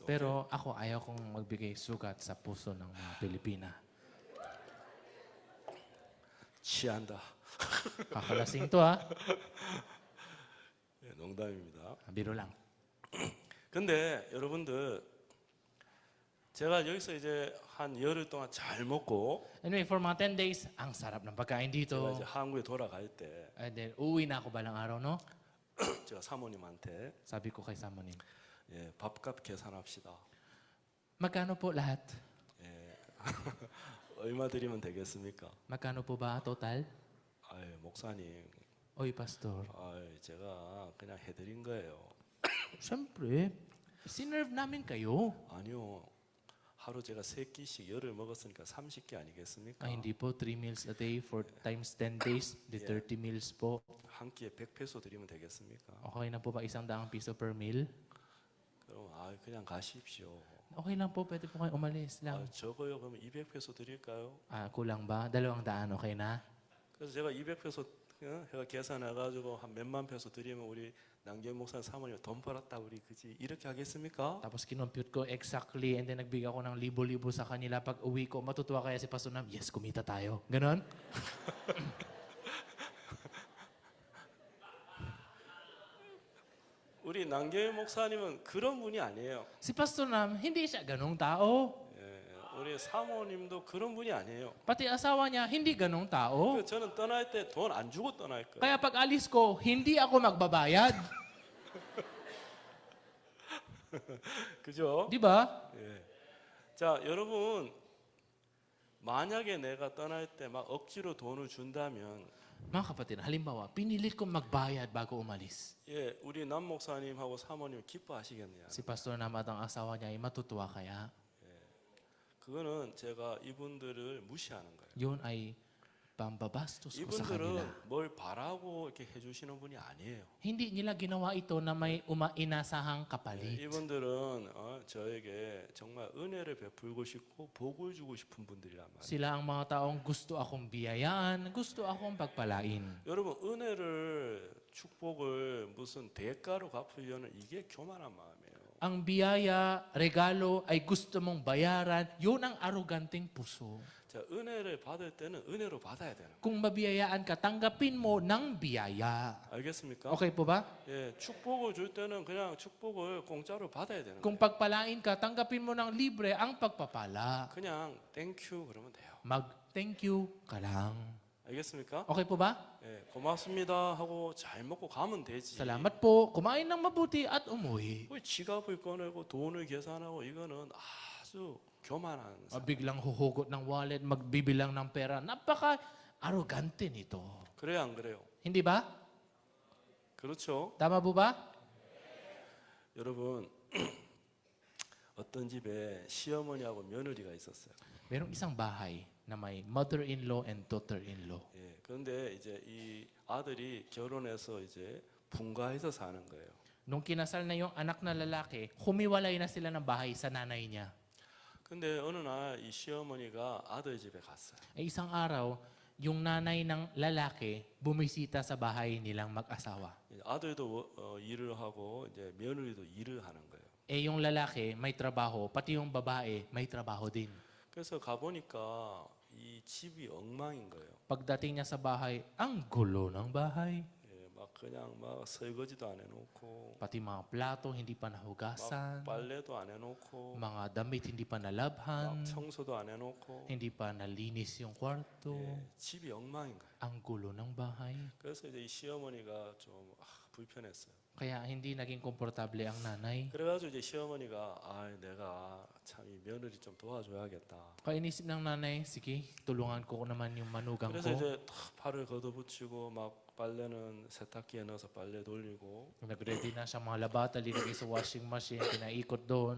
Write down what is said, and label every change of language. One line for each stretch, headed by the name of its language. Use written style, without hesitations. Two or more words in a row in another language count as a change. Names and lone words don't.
Filipino: Pero ako, ayaw kong magbigay sugat sa puso ng mga Pilipina.
Korean: 취한다.
Filipino: Kakalasing to ha.
Korean: 예, 농담입니다.
Filipino: Biro lang.
Korean: 근데 여러분들 제가 여기서 이제 한 열흘 동안 잘 먹고
Filipino: Anyway, for mga 10 days, ang sarap ng pagkain
Korean: 제가
Filipino: dito.
Korean: 이제 한국에 돌아갈 때
English: And then,
Filipino: uwi na ako balang araw, no?
Korean: 제가 사모님한테
Filipino: Sabi ko kay Samonim,
Korean: 예, 밥값 계산합시다.
Filipino: magkano po lahat?
Korean: 예, 얼마 드리면 되겠습니까?
Filipino: Magkano po ba total?
Korean: 아유, 목사님,
Filipino: Oy, pastor.
Korean: 아유, 제가 그냥 해드린 거예요.
Filipino: Siyempre, sinerve namin kayo.
Korean: 아니요, 하루 제가 3끼씩 열을 먹었으니까 30끼 아니겠습니까?
Filipino: Ay, hindi po, 3
English: meals a day for times 10 days,
Filipino: di 30 meals po.
Korean: 한 끼에 100페소 드리면 되겠습니까?
Filipino: Okay na po ba 100 piso
English: per meal?
Korean: 그럼 그냥 가십시오.
Filipino: Okay lang po, pwede po kayo umalis lang.
Korean: 적어요. 그러면 200페소 드릴까요?
Filipino: Kulang ba? 200, okay na?
Korean: 그래서 제가 200페소 제가 계산해가지고 한 몇만 페소 드리면 우리 남경 목사 사모님 돈 벌었다 우리 그지 이렇게 하겠습니까?
Filipino: Tapos kinompute ko exactly
English: and then
Filipino: nagbigay ako ng libo-libo sa kanila. Pag uwi ko, matutuwa kaya si Pastor Nam, yes, kumita tayo. Ganon?
Korean: 우리 남경 목사님은 그런 분이 아니에요.
Filipino: Si Pastor Nam, hindi siya ganong tao.
Korean: 예, 우리 사모님도 그런 분이 아니에요.
Filipino: Pati asawa niya, hindi ganong tao.
Korean: 그래서 저는 떠날 때 돈 안 주고 떠날 거예요.
Filipino: Kaya pag alis ko, hindi ako magbabayad.
Korean: 그죠?
Filipino: Di ba?
Korean: 예. 자, 여러분 만약에 내가 떠날 때 막 억지로 돈을 준다면
Filipino: Mga kapatid, halimbawa, pinilit kong magbayad bago umalis.
Korean: 예, 우리 남 목사님하고 사모님 기뻐하시겠네요.
Filipino: Si Pastor Nam at ang asawa niya ay matutuwa kaya.
Korean: 그거는 제가 이분들을 무시하는 거예요.
Filipino: Yun ay pambabastos ko sa kanila.
Korean: 이분들은 뭘 바라고 이렇게 해주시는 분이 아니에요.
Filipino: Hindi nila ginawa ito na may inasahang kapalit.
Korean: 이분들은 저에게 정말 은혜를 베풀고 싶고 복을 주고 싶은 분들이란 말이에요.
Filipino: Sila ang mga taong gusto akong biyayaan, gusto akong pagpalain.
Korean: 여러분 은혜를 축복을 무슨 대가로 갚으려는 이게 교만한 마음이에요.
Filipino: Ang biyaya, regalo ay gusto mong bayaran, yun ang aroganteng puso.
Korean: 자, 은혜를 받을 때는 은혜로 받아야 되는 거예요.
Filipino: Kung mabiyayaan ka, tanggapin mo ng biyaya.
Korean: 알겠습니까?
Filipino: Okay po ba?
Korean: 예, 축복을 줄 때는 그냥 축복을 공짜로 받아야 되는 거예요.
Filipino: Kung pagpalain ka, tanggapin mo ng libre ang pagpapala.
Korean: 그냥 땡큐 그러면 돼요.
Filipino: Mag-thank you ka lang.
Korean: 알겠습니까?
Filipino: Okay po ba?
Korean: 예, 고맙습니다 하고 잘 먹고 가면 되지.
Filipino: Salamat po. Kumain ng mabuti at umuwi.
Korean: 왜 지갑을 꺼내고 돈을 계산하고 이거는 아주 교만한 사람.
Filipino: Biglang huhugot ng wallet, magbibilang ng pera. Napaka-arrogante nito.
Korean: 그래요 안 그래요?
Filipino: Hindi ba?
Korean: 그렇죠?
Filipino: Tama po ba?
Korean: 여러분 어떤 집에 시어머니하고 며느리가 있었어요.
Filipino: Merong isang bahay na may
English: mother-in-law and daughter-in-law.
Korean: 예, 그런데 이제 이 아들이 결혼해서 이제 분가해서 사는 거예요.
Filipino: Nung kinasal na yung anak na lalaki, humiwalay na sila ng bahay sa nanay niya.
Korean: 근데 어느 날 이 시어머니가 아들 집에 갔어요.
Filipino: Isang araw, yung nanay ng lalaki bumisita sa bahay nilang mag-asawa.
Korean: 아들도 일을 하고 이제 며느리도 일을 하는 거예요.
Filipino: Yung lalaki may trabaho, pati yung babae may trabaho din.
Korean: 그래서 가보니까 이 집이 엉망인 거예요.
Filipino: Pagdating niya sa bahay, ang gulo ng bahay.
Korean: 예, 막 그냥 막 설거지도 안 해놓고,
Filipino: Pati mga plato hindi pa
Korean: 막
Filipino: nahugasan,
Korean: 빨래도 안 해놓고,
Filipino: mga damit hindi pa nalabhan,
Korean: 막 청소도 안 해놓고,
Filipino: hindi pa nalinis yung kwarto.
Korean: 예, 집이 엉망인 거예요.
Filipino: Ang gulo ng bahay.
Korean: 그래서 이제 이 시어머니가 좀 불편했어요.
Filipino: Kaya hindi naging komportable ang nanay.
Korean: 그래가지고 이제 시어머니가 내가 참 이 며느리 좀 도와줘야겠다.
Filipino: Kaya inisip ng nanay, sige, tulungan ko naman yung manugang
Korean: 그래서
Filipino: ko.
Korean: 이제 탁 팔을 걷어붙이고 막 빨래는 세탁기에 넣어서 빨래 돌리고
Filipino: Nag-ready na siya mga labata, linagay sa
English: washing machine,
Filipino: pinaikot doon.